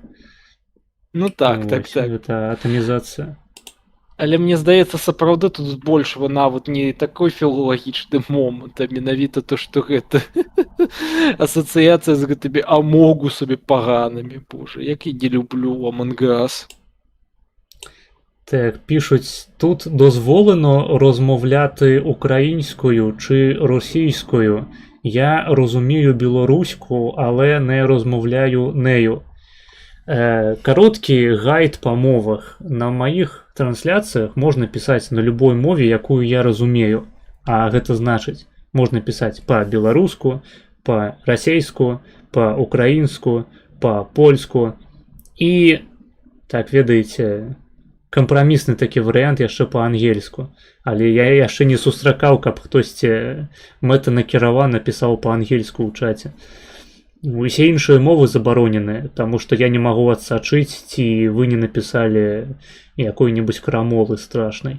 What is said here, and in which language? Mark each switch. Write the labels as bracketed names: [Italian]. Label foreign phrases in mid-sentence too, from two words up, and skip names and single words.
[Belarusian] Ну так. Гэта атамізацыя. Але мне здаецца, сапраўды тут больш нават не такой філалагічны момант, а менавіта то, што гэта асацыяцыя з гэтымі амогусамі паганымі. [Ukrainian] Боже, як я не люблю Among Us. Так, пишуть, тут дозволено розмовляти українською чи російською. Я розумію білоруську, але не розмовляю нею. Короткий гайд по мовах. На моїх трансляціях можна писати на любой мові, яку я розумію. А гэта значить, можна писати по-білоруску, по-російську, по-українську, по-польську. І, так, [Belarusian] ведаеце, кампрамісны такі варыянт яшчэ па-ангельску. Але я яшчэ не сустракаў, каб хтосьці мэтанакіравана пісаў па-ангельску ў чаце. Усе іншыя мовы забароненыя, таму што я не магу адсачыць, ці вы не напісалі якой-небудзь крамолы страшнай.